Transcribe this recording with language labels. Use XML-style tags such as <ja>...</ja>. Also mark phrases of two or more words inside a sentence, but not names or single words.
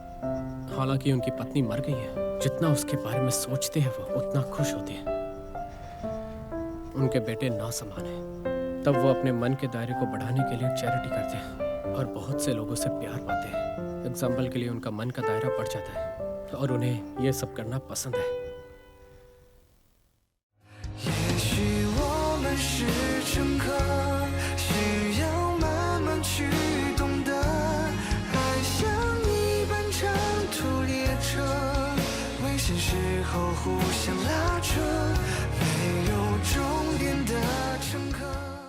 <hi>हालांकि उनकी पत्नी मर गई है, जितना उसके बारे में सोचते हैं वो उतना खुश होते हैं। उनके बेटे नासमान हैं, तब वो अपने मन के दायरे को बढ़ाने के लिए चैरिटी करते हैं और बहुत से लोगों से प्यार पाते हैं। एग्जाम्पल के लिए उनका मन का दायरा बढ़ जाता है और उन्हें ये सब करना पसंद है।</hi> <zh>也许我们是乘客，需要慢慢去懂得，爱像一班长途列车，危险时候互相拉扯，没有终点的乘客。</zh>